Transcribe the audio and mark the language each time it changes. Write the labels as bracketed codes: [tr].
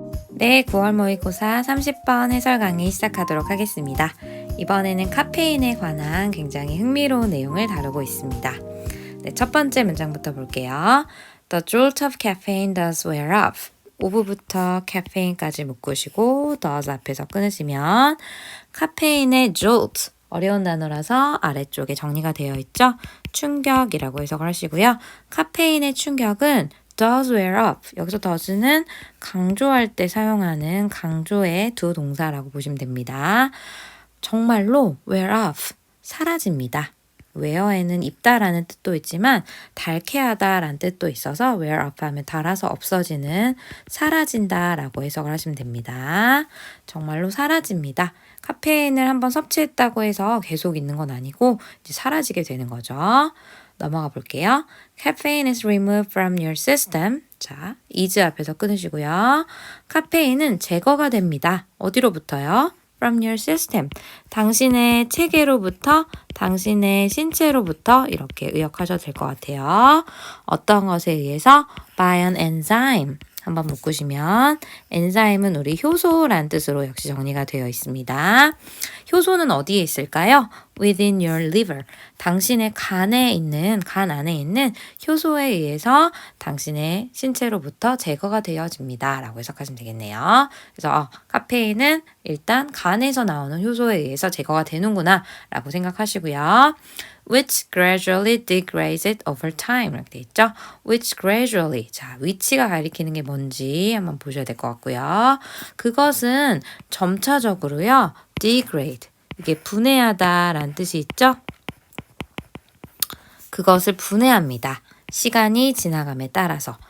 [ko] 네, 9월 모의고사 30번 해설 강의 시작하도록 하겠습니다. 이번에는 카페인에 관한 굉장히 흥미로운 내용을 다루고 있습니다. 네, 첫 번째 문장부터 볼게요. [en] The jolt of caffeine does wear off. [ko] 오브부터 caffeine까지 묶으시고 does 앞에서 끊으시면 카페인의 jolt, 어려운 단어라서 아래쪽에 정리가 되어 있죠. 충격이라고 해석을 하시고요. 카페인의 충격은 [en] does wear off. [ko] 여기서 does는 강조할 때 사용하는 강조의 두 동사라고 보시면 됩니다. 정말로 [en] wear off, [ko] 사라집니다. wear에는 입다라는 뜻도 있지만 닳게하다라는 뜻도 있어서 wear off 하면 닳아서 없어지는, 사라진다라고 해석을 하시면 됩니다. 정말로 사라집니다. 카페인을 한번 섭취했다고 해서 계속 있는 건 아니고 이제 사라지게 되는 거죠. 넘어가 볼게요. [en] Caffeine is removed from your system. [ko] 자, is 앞에서 끊으시고요. 카페인은 제거가 됩니다. 어디로부터요? [en] From your system. [ko] 당신의 체계로부터, 당신의 신체로부터 이렇게 의역하셔도 될 것 같아요. 어떤 것에 의해서? [en] By an enzyme. [ko] 한번 묶으시면 엔자임은 우리 효소란 뜻으로 역시 정리가 되어 있습니다. 효소는 어디에 있을까요? [en] Within your liver. [ko] 당신의 간 안에 있는 효소에 의해서 당신의 신체로부터 제거가 되어집니다. 라고 해석하시면 되겠네요. 그래서 카페인은 일단 간에서 나오는 효소에 의해서 제거가 되는구나 라고 생각하시고요. [en] which gradually degrades it over time [ko] 이렇게 돼 있죠. [en] which gradually, [ko] 자, which가 가리키는 게 뭔지 한번 보셔야 될 것 같고요. 그것은 점차적으로요, degrade, 이게 분해하다라는 뜻이 있죠. 그것을 분해합니다. 시간이 지나감에 따라서.